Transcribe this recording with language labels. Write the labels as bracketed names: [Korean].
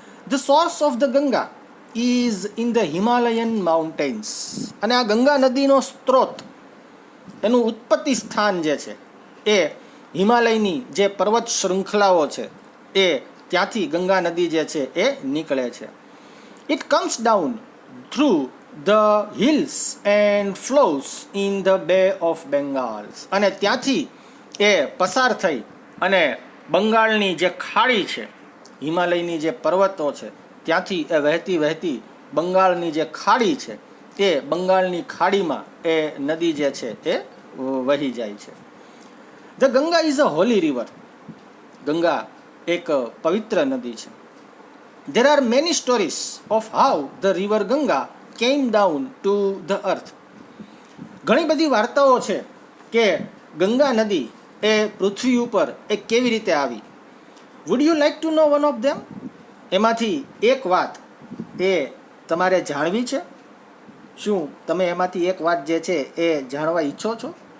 [English] The source of the Ganga is in the Himalayan mountains. [Gujarati] અને આ ગંગા નદીનો સ્ત્રોત, એનું ઉત્પત્તિ સ્થાન જે છે એ હિમાલયની જે પર્વત શૃંખલાઓ છે એ ત્યાંથી ગંગા નદી જે છે એ નીકળે છે. [English] It comes down through the hills and flows in the Bay of Bengal. [Gujarati] અને ત્યાંથી એ પસાર થઈ અને બંગાળની જે ખાડી છે, હિમાલયની જે પર્વતો છે ત્યાંથી એ વહેતી વહેતી બંગાળની જે ખાડી છે એ બંગાળની ખાડીમાં એ નદી જે છે એ વહી જાય છે. [English] The Ganga is a holy river. [Gujarati] Ganga એક પવિત્ર નદી છે. [English] There are many stories of how the river Ganga came down to the earth. [Gujarati] ઘણી બધી વાર્તાઓ છે કે ગંગા નદી એ પૃથ્વી ઉપર એ કેવી રીતે આવી. [English] Would you like to know one of them? [Gujarati] એમાંથી એક વાત એ તમારે જાણવી છે? શું તમે એમાંથી એક વાત જે છે એ જાણવા ઈચ્છો છો?